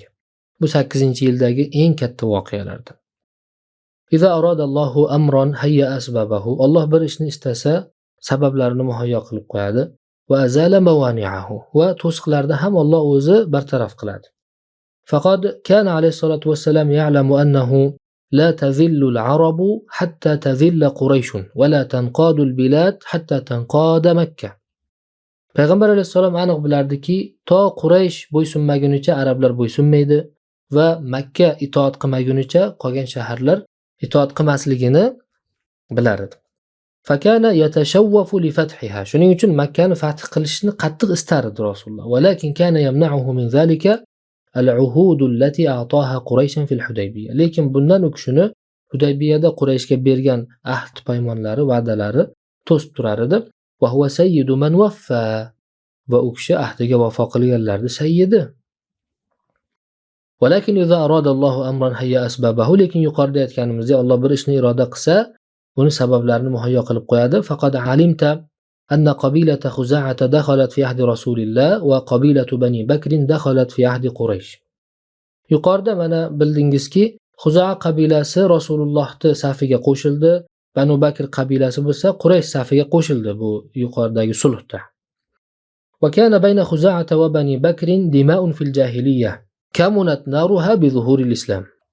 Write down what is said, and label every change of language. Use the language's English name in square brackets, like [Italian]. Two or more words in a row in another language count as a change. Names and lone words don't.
[Uzbek] Bu 8-yildagi eng katta voqealardan. [Arabic] إذا أراد الله أمرا هيأ أسبابه. [Uzbek] Alloh bir ishni istasa, sabablarini muhayyo qilib qo'yadi. [Arabic] وأزال موانعه. [Uzbek] Va to'siqlarni ham Alloh o'zi bartaraf qiladi. [Arabic] فقد كان عليه الصلاة والسلام يعلم أنه لا تذل العرب حتى تذل قريش ولا تنقاد البلاد حتى تنقاد مكة. [Uzbek] Payg'ambar alayhisalom aniq bilardiki, to Quraysh bo'ysunmagunicha arablar bo'ysunmaydi va Makka itoat qilmagunicha qolgan shaharlar itoat qilmasligini bilar edi. [Arabic] فكان يتشوف لفتحها. [Uzbek] Shuning uchun Makkani fath qilishni qattiq istar edi Rasululloh. [Arabic] ولكن كان يمنعه من ذلك العهود التي أعطاها قريشا في الحديبية. [Uzbek] Lekin bundan u kishini Hudaybiyada Qurayshga bergan ahd paymonlari, va'dalari to'sib turar edi. [Arabic] وهو سيد من وفى. [Uzbek] Va u kishi ahdiga vafo qilganlarning sayyidi. [Arabic] ولكن إذا أراد الله أمرا هيأ أسبابه. [Uzbek] Lekin yuqorida aytganimizdek, Alloh bir ishni iroda qilsa, uni sabablarini muhayyo qilib qo'yadi. [Arabic] فقد علمت أن قبيلة خزاعة دخلت في عهد رسول الله وقبيلة بني بكر دخلت في عهد قريش. [Uzbek] Yuqorida mana bildingizki, Xuza'a qabilasi Rasulullohning safiga qo'shildi, Banu Bakr qabilasi bo'lsa Quraysh safiga qo'shildi bu yuqoridagi sulhda. [Arabic] وكان بين خزاعة وبني بكر دماء في الجاهلية كمنت نارها بظهور الإسلام.